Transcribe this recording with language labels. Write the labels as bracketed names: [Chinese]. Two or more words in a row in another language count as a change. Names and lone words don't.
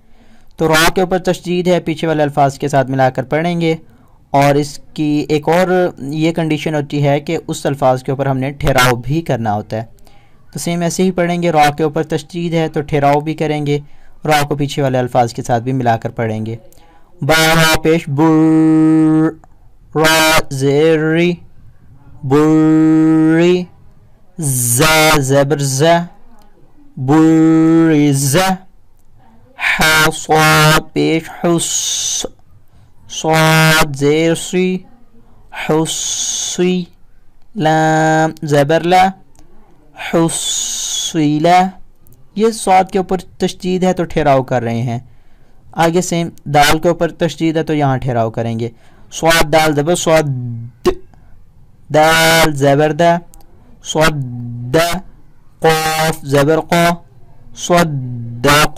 [Urdu] تو را کے اوپر تشدید ہے، پیچھے والے الفاظ کے ساتھ ملا کر پڑھیں گے، اور اس کی ایک اور یہ کنڈیشن ہوتی ہے کہ اس الفاظ کے اوپر ہم نے ٹھہراؤ بھی کرنا ہوتا ہے۔ تو سیم ایسے ہی پڑھیں گے، را کے اوپر تشدید ہے تو ٹھہراؤ بھی کریں گے، را کو پیچھے والے الفاظ کے ساتھ بھی ملا کر پڑھیں گے۔ با پیش بر، را زیری، بری، زا زبر زا، بریزا، حا صاد پیش حس، صاد زیر سی، حسی، لام زبر لا، حسیلا۔ یہ صاد کے اوپر تشدید ہے تو ٹھہراؤ کر رہے ہیں۔ آگے سیم دال کے اوپر تشدید ہے تو یہاں ٹھہراؤ کریں گے، صاد دال زبر صاد، دال زبر دا، صد، قاف زبر قا، صدق۔